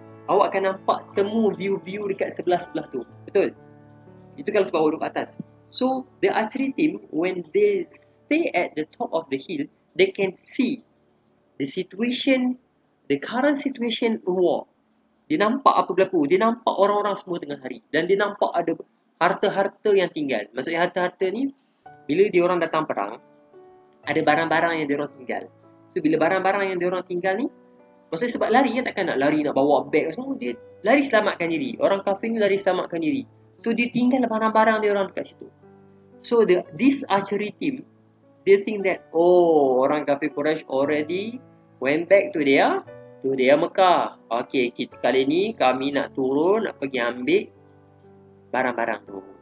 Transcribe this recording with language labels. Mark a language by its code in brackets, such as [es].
[ms] Awak akan nampak semua view dekat sebelah tu. Betul? Itu kalau sebab awak duduk kat atas. [en] So the archery team, when they stay at the top of the hill, they can see the situation, the current situation war. [ms] Dia nampak apa berlaku. Dia nampak orang-orang semua tengah lari. Dan dia nampak ada harta-harta yang tinggal. Maksudnya harta-harta ni, bila diorang datang perang, ada barang-barang yang diorang tinggal. So bila barang-barang yang diorang tinggal ni, maksudnya sebab lari kan, takkan nak lari, nak bawa beg semua. Dia lari selamatkan diri. Orang kafir ni lari selamatkan diri. So dia tinggal barang-barang diorang dekat situ. [en] So this archery team, they think that, [ms] orang kafir [en] Quraisy already went back to their Mekah. [ms] Okay, kali ni kami nak turun, nak pergi ambil barang-barang tu.